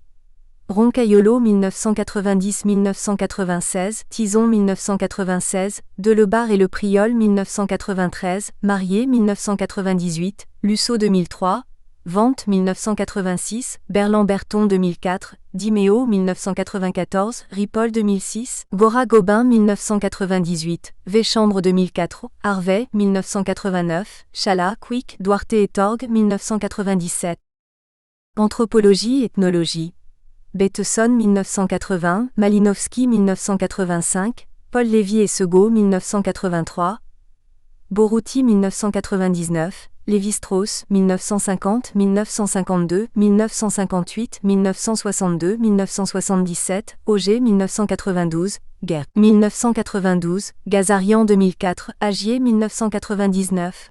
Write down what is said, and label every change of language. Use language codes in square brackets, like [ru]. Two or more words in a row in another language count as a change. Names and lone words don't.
[fr] Roncaiolo 1990-1996, Tison 1996, Delebarre et Le Priol 1993, Marié 1998, Lusso 2003, Vente 1986, Berland-Berton 2004, Dimeo 1994, Ripoll 2006, Gora-Gobin 1998, Véchambre 2004, Harvey 1989, Chala, Quick, Duarte et Torg 1997. Anthropologie, ethnologie. Bateson 1980, Malinowski 1985, Paul Lévy et Segaud 1983, Borouti 1999, Lévi-Strauss 1950, 1952, 1958, 1962, 1977, Auger 1992, Guerre 1992, Gazarian 2004, Agier 1999.